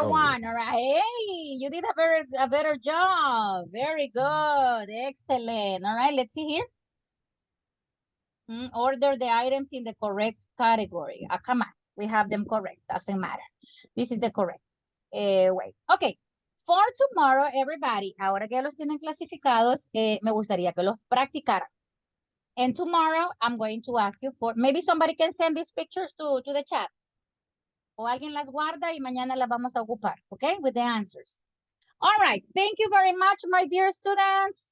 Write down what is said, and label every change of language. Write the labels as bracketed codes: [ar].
[en] Oh. 1, all right. Hey, you did a better job. Very good, excellent. All right, let's see here. Order the items in the correct category. Come on, we have them correct, doesn't matter. This is the correct. Wait, okay. For tomorrow, everybody, [es] ahora que los tienen clasificados, me gustaría que los practicaran. [en] And tomorrow, I'm going to ask you for, maybe somebody can send these pictures to the chat. [es] O alguien las guarda y mañana las vamos a ocupar, okay? [en] With the answers. All right, thank you very much, my dear students.